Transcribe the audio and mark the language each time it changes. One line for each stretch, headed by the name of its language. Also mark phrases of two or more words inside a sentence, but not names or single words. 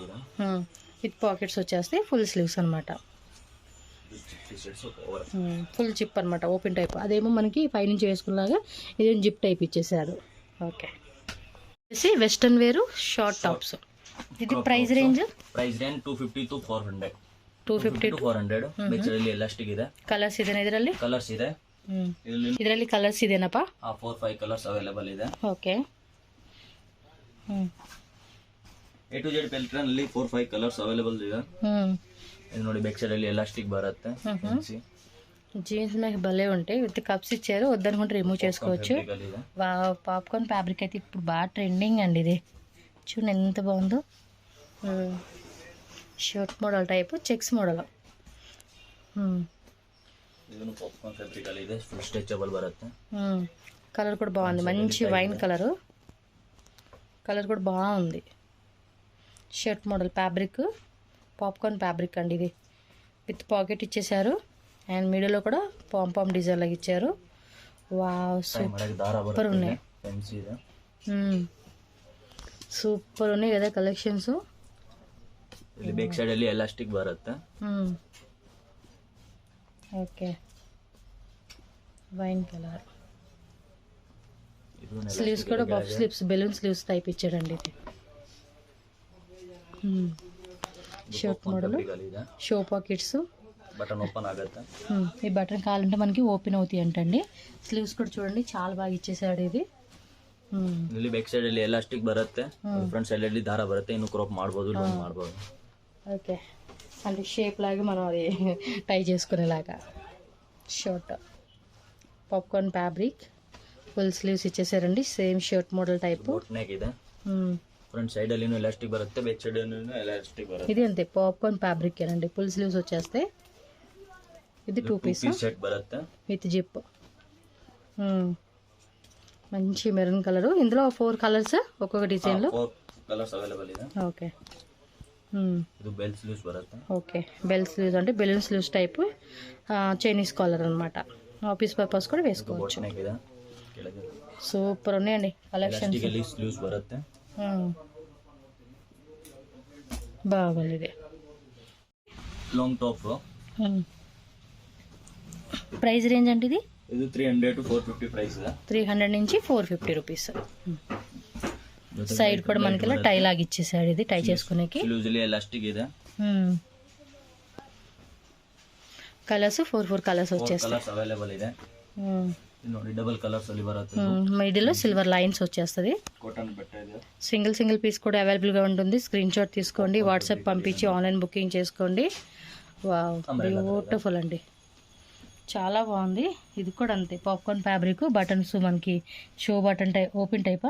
English: with pockets
Telugu: వచ్చేస్తాయి,
English: full sleeves
Telugu: అనమాట.
English: full zip
Telugu: అనమాట,
English: open type.
Telugu: అదేమో మనకి పైనుంచి వేసుకున్నాగా ఇదేమో
English: zip type
Telugu: ఇచ్చేసారు.
English: Okay. Western wear short tops.
Telugu: ఇది
English: price range
Telugu: 250 to 400. 250 to 400.
Kannada: ಬೆಚ್ಚರಲ್ಲಿ ಎಲಾಸ್ಟಿಕ್ ಇದೆ. ಕಲರ್ಸ್ ಇದೆ ಇದರಲ್ಲಿ? ಕಲರ್ಸ್ ಇದೆ. ಇದರಲ್ಲಿ ಕಲರ್ಸ್ ಇದೆನಪ್ಪ? 4-5
English: colours available
Kannada: ಇದೆ. ಓಕೆ. A to Z ಪ್ಯಾಟರ್ನ್ ಅಲ್ಲಿ 4-5
English: colours available
Kannada: ಇದೆ. ఇది ನೋಡಿ
English: back side
Kannada: ಅಲ್ಲಿ ఎలాస్టిక్ బರುತ್ತೆ.
Telugu: జీన్స్ మీకు భలే ఉంటాయి.
English: with cups
Telugu: ఇచ్చారు, వద్దనుకుంటే రిమూవ్ చేసుకోవచ్చు.
English: popcorn fabric
Telugu: అయితే ఇప్పుడు బాగా ట్రెండింగ్ అండి. ఇది చూడండి ఎంత బాగుందో.
English: shirt model type, checks model.
Kannada: ಇದನ್ನು
English: popcorn fabric
Kannada: ಅಲ್ಲಿ ಇದೆ,
English: full stretchable
Kannada: ಬರುತ್ತೆ.
Telugu: కలర్ కూడా బాగుంది, మంచి
English: wine colour.
Telugu: కలర్ కూడా బాగుంది.
English: shirt model fabric, popcorn fabric
Telugu: అండి ఇది.
English: with pocket
Telugu: ఇచ్చేసారు అండ్ మిడిల్లో కూడా
English: pompom design
Telugu: లాగా ఇచ్చారు. వావ్, సూపర్ ఉన్నాయి. సూపర్ ఉన్నాయి కదా కలెక్షన్స్.
Kannada: ಇಲ್ಲಿ
English: back side
Kannada: ಅಲ್ಲಿ ಎಲಾಸ್ಟಿಕ್ ಬರುತ್ತೆ.
English: Okay. Wine colour.
Telugu: స్లీవ్స్ కూడా
English: puff sleeves, balloon sleeves type
Telugu: ఇచ్చాడండి ఇది.
English: shirt model, show pockets, button open
Kannada: ఆಗುತ್ತೆ.
Telugu: ఈ బటన్ కావాలంటే మనకి ఓపెన్ అవుతాయి అంటండి. స్లీవ్స్ కూడా చూడండి చాలా బాగా ఇచ్చేసాడు ఇది.
Kannada: ಇಲ್ಲಿ
English: back side
Kannada: ಅಲ್ಲಿ ಎಲಾಸ್ಟಿಕ್ ಬರುತ್ತೆ,
English: front side
Kannada: ಅಲ್ಲಿ ದಾರ ಬರುತ್ತೆ. ಇನ್ನು ಕ್ರಾಪ್ ಮಾಡಬಹುದು, ಲೋನ್ ಮಾಡಬಹುದು.
Telugu: ఓకే. అంటే షేప్ లాగా మనం అది టై చేసుకునేలాగా.
English: shirt popcorn fabric, full sleeves
Telugu: ఇచ్చేసారండి.
English: Same shirt model type.
Kannada: నెక్ ಇದೆ.
English: front side
Kannada: ಅಲ್ಲಿ ఎలాస్టిక్ బರುತ್ತೆ,
English: back side
Kannada: ಅಲ್ಲಿ ఎలాస్టిక్ బರುತ್ತೆ.
Telugu: ఇది అంతే
English: popcorn fabric
Telugu: ఏనండి,
English: full sleeves
Telugu: వచ్చేస్తాయి. ఇది 2 పీస్
Kannada: సెట్ బರುತ್ತೆ
Telugu: విత్ జిప్. మంచి
English: maroon colour.
Telugu: ఇందులో 4 కలర్స్ ఒక్కొక్క డిజైన్ లో.
Kannada: 4
English: colours available
Kannada: ಇದೆ.
Telugu: ఓకే.
Kannada: ಇದು
English: bell sleeves
Kannada: ಬರುತ್ತೆ.
Telugu: ఓకే.
English: bell sleeves
Telugu: అంటే
English: balloon sleeves type, Chinese collar
Telugu: అనమాట.
English: office purpose
Telugu: కూడా వేసుకోవచ్చు. సూపర్ ఉన్నాయండి కలెక్షన్స్.
Kannada: స్లీవ్స్ బರುತ್ತೆ.
Telugu: బాగుంది ఇది.
English: Long top.
Telugu: ప్రైస్ రేంజ్ అంటే ఇది 300 to 450 ప్రైస్. 300 నుంచి 450 రూపీస్. సైడ్ కూడా మనకి ఇలా టై లాగా ఇచ్చేసాడు. ఇది టై చేసుకునేకి.
Kannada: ఎలాస్టిక్ ಇದೆ.
Telugu: కలర్స్ 4 కలర్స్ వచ్చేస్తాయి.
English: colours available
Kannada: ಇದೆ. ನೋಡಿ
English: double colours
Kannada: ಅಲ್ಲಿ ಬರುತ್ತೆ.
Telugu: మిడిల్లో
English: silver lines
Telugu: వచ్చేస్తుంది.
Kannada: కాటన్ బట్ట ಇದೆ.
English: single piece
Telugu: కూడా అవైలబుల్గా ఉంటుంది.
English: screenshot
Telugu: తీసుకోండి, వాట్సాప్ పంపించి
English: online booking
Telugu: చేసుకోండి. వావ్, బ్యూటిఫుల్ అండి, చాలా బాగుంది. ఇది కూడా అంతే
English: popcorn fabric.
Telugu: బటన్స్ మనకి
English: show button type,
Telugu: ఓపెన్ టైపా?